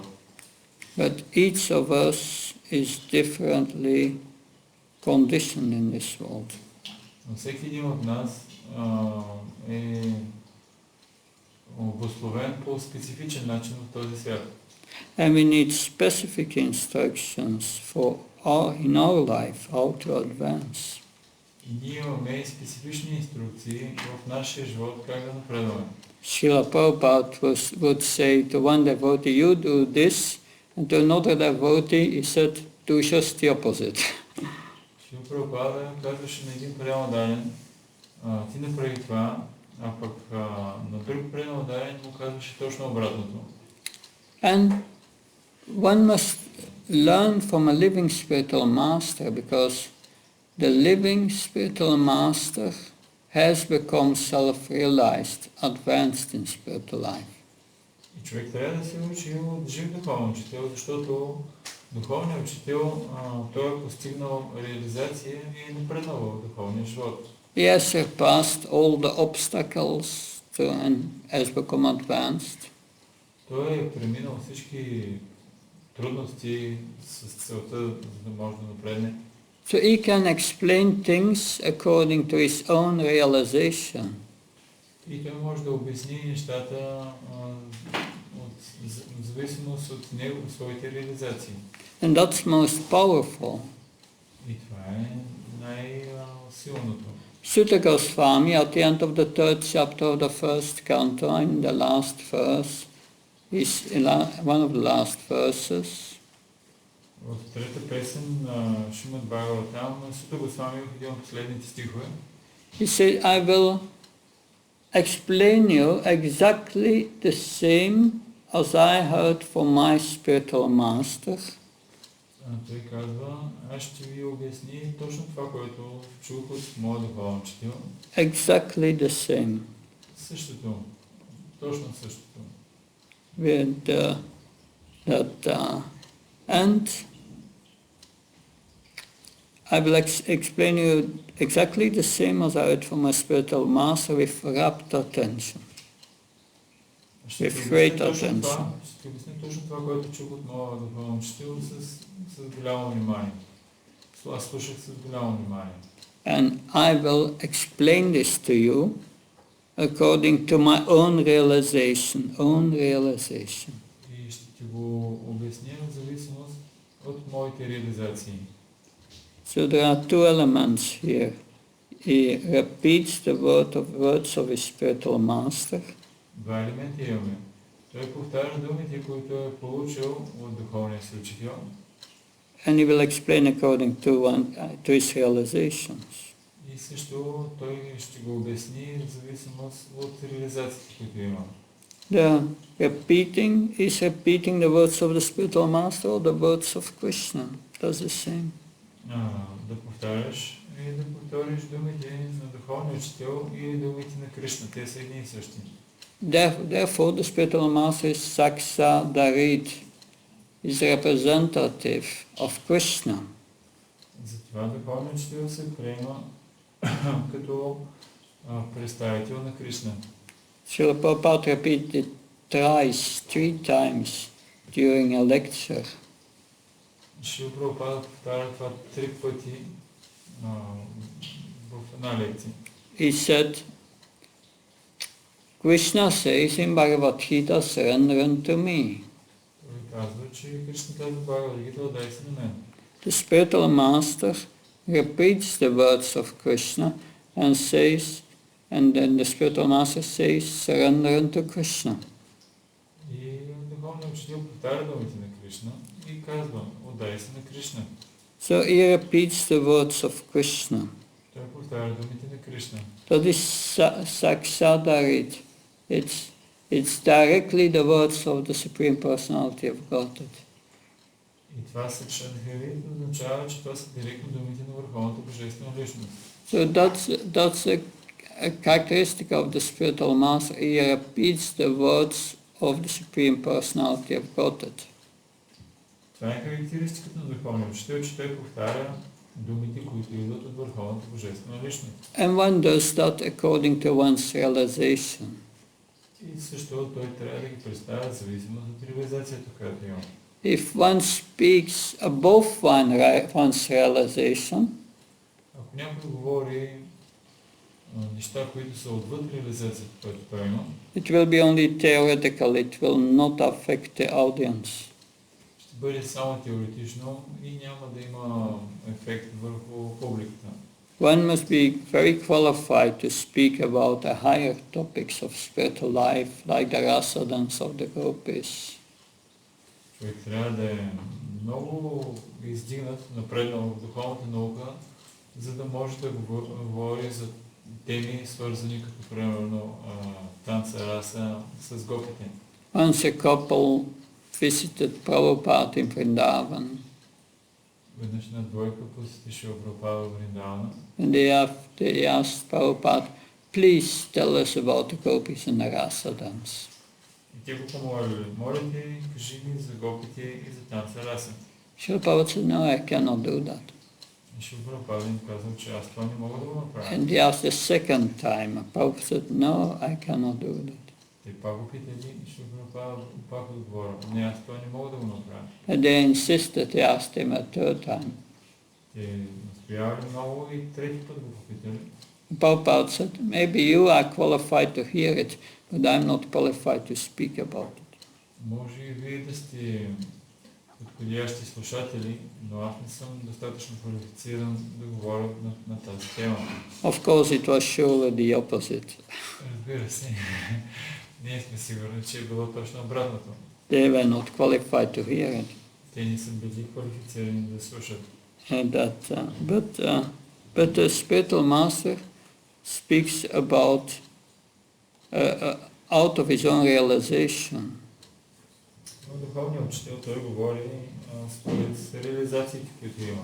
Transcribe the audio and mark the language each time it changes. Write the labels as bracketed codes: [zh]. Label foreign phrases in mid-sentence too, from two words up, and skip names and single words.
[en] But each of us is differently conditioned in this world. [bg] Но всеки един от нас е обусловен по специфичен начин в този свят. [en] And we need specific instructions in our life how to advance. [bg] И ние имаме специфични инструкции в нашия живот как да напредваме. [en] Srila Prabhupada would say to one devotee, you do this, and to another devotee he said, do just the opposite. [bg] Шрила Прабхупада казваше на един преданен, ти направи това, а пък на друг преданен му казваше точно обратното. [en] And one must learn from a living spiritual master, because the living spiritual master has become self-realized, advanced in spiritual life. [bg] И човек трябва да се учи от жив духовен учител, защото духовният учител той е постигнал реализация и е напреднал в духовния живот. [en] He has surpassed all the obstacles and has become advanced. [bg] Той е преминал всички трудности с целта, за да може да напредне. [en] So he can explain things according to his own realization. [bg] И той може да обясни нещата в зависимост от него, своите реализации. [en] And that's most powerful. [bg] И това е най-силното. [en] Sutta Goswami, at the end of the third chapter of the first canto, in the last verse, one of the last verses, [bg] В трета песен на Шримад Бхагаватам, Сута Госвами в един от последните стихове, [en] he said, I will explain you exactly the same as I heard from my spiritual master. [bg] Той казва, аз ще ви обясни точно това, което чух от моя духовен учител. [en] Exactly the same. [bg] Същото, точно същото. [en] With and I will explain you exactly the same as I heard from my spiritual master with rapt attention. With great attention. [bg] Ще обясня точно това, което чух от моя духовен учител с голямо внимание. Аз слушах с голямо внимание. [en] And I will explain this to you according to my own realization. [bg] И ще ти го обясня в зависимост от моите реализации. [en] So there are two elements here. He repeats the words of his spiritual master. [bg] Два елемента имаме. Той повтаря думите, които е получил от духовния си учител. [en] And he will explain according to his realizations. [bg] И също той ще го обясни в зависимост от реализациите, които има. [en] Is repeating the words of the spiritual master or the words of Krishna? Does the same. [bg] Да повтаряш и да повториш думите на духовния учител и думите на Кришна. Те са едни и същи. [en] Therefore, the spiritual master is Saksa Darit, is representative of Krishna. [bg] Затова духовният учител се приема като представител на Кришна. [en] Srila Prabhupada repeated three times during a lecture. [bg] Шрила Прабхупада повтаря това 3 пъти в една лекция. [en] He said, Krishna says in Bhagavad Gita, surrender unto me. [bg] Той казва, че Кришна казва Бхагавад Гита, отдай се на мен. [en] The spiritual master repeats the words of Krishna and says, and then the spiritual master says, surrender unto Krishna. [bg] И духовният учител повтаря думите на Кришна и казва, отдай се на Кришна. [en] So he repeats the words of Krishna. [bg] Той повтаря думите на Кришна. [en] So this Sakshadarit, it's directly the words of the Supreme Personality of Godhead. [bg] И това Сакшадхарит означава, че това са директно думите на Върховната Божествена Личност. [en] So that's a characteristic of the spiritual master. He repeats the words of the Supreme Personality of Godhead. [bg] Това е характеристиката на Върховния Учител, че той повтаря думите, които идват от Върховната Божествена Личност. [en] And one does that according to one's realization. [bg] И също той трябва да ги представя зависимост от реализацията, която има. [en] If one speaks above one's realization, [bg] Ако някой говори неща, които са отвъд реализацията, която той има, [en] it will be only theoretical, it will not affect the audience. [bg] ще бъде само теоретично и няма да има ефект върху публиката. [en] One must be very qualified to speak about the higher topics of spiritual life, like the rasadans of the gopis. [bg] Човек трябва да е много издигнат, напреднал в духовната наука, за да може да говори за теми, свързани като примерно танца раса с гопите. [en] Once a couple visited Prabhupada in Vrindavan, [bg] Веднъж на двойка посети Шрила Прабхупада в Вриндавана [en] and they asked Prabhupada, please tell us about the gopis and the rasadans. [bg] и те го помолили, моля ти, кажи ми за гопите и за танца раса. [en] Srila Prabhupada said, no, I cannot do that. [bg] И Шрила Прабхупада им казал, че аз това не мога да го направя. [en] And they asked the second time. Prabhupada said, no, I cannot do that. [bg] Те пак го питали и Шрила Прабхупада пак отговорил, не, аз това не мога да го направя. [en] And they insisted, they asked him a third time. [bg] Те настоявали много и трети път го попитали. [en] Prabhupada said, maybe you are qualified to hear it, but I'm not qualified to speak about it. [bg] Може и вие да сте подходящи слушатели, но аз не съм достатъчно квалифициран да говоря на тази тема. [en] Of course, it was surely the opposite. [bg] Разбира се, ние сме сигурни, че е било точно обратното. [en] They were not qualified to hear it. [bg] Те не са били квалифицирани да слушат. [en] And but the spiritual master speaks about out of his own realization. [bg] Но духовният учител той говори според реализациите, които има.